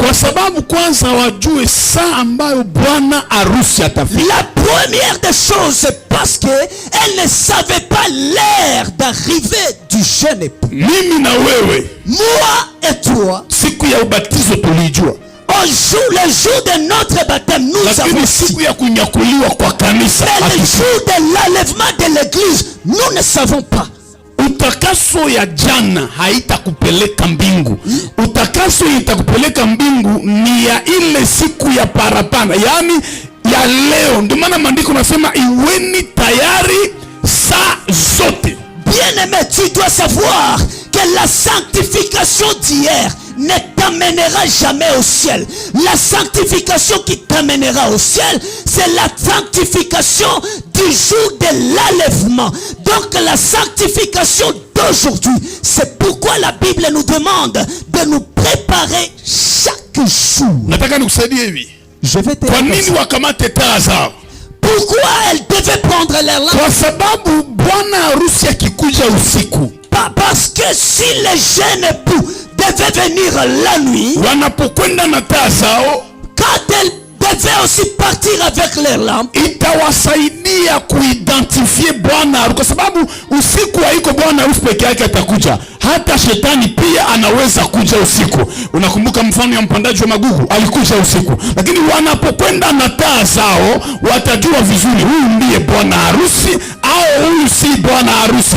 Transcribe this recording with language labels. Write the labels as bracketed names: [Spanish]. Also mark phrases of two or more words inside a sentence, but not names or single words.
[Swahili] Kwa sababu kwanza wajue saa ambayo bwana harusi atafika. [French] La première des choses, c'est parce que elle ne savait pas l'heure d'arrivée du jeune époux. [Swahili] Mimi na wewe, [French] moi et toi, [Swahili] siku ya ubatizo tulijua. [French] Le jour de notre baptême, nous avons [Swahili] siku ya kunyakuliwa kwa kanisa. [French] Mais le jour de l'enlèvement de l'église, nous ne savons pas. [Swahili] Utakaso ya jana haitakupeleka mbingu. Utakaso itakupeleka mbingu ni ya ile siku ya parapanda, yani ya leo. Ndio maana maandiko nasema iweni tayari saa zote. [French] Bien-aimé, tu dois savoir que la sanctification d'hier ne t'amènera jamais au ciel. La sanctification qui t'amènera au ciel, c'est la sanctification du jour de l'enlèvement. Donc la sanctification d'aujourd'hui, c'est pourquoi la Bible nous demande de nous préparer chaque jour. [Swahili] Nataka nikusaidie hivi. [French] Je vais te [Swahili] Kwa nini wakamate taa zao? [French] Pourquoi elle devait prendre leur lampe? [Swahili] Kwa sababu bwana harusi akikuja usiku. [French] Parce que si les jeunes époux devaient venir la nuit, [Swahili] wanapokwenda na taa zao, [French] quand elles devaient aussi partir avec leurs lampes, [Swahili] itawasaidia kuidentifie bwana harusi, kwa sababu usiku haiko bwana harusi peke yake atakuja, hata shetani pia anaweza kuja usiku. Unakumbuka mfano ya mpandaji wa magugu, alikuja usiku. Lakini wanapokwenda na taa zao, watajua vizuri huyu ndiye bwana harusi au huyu si bwana harusi.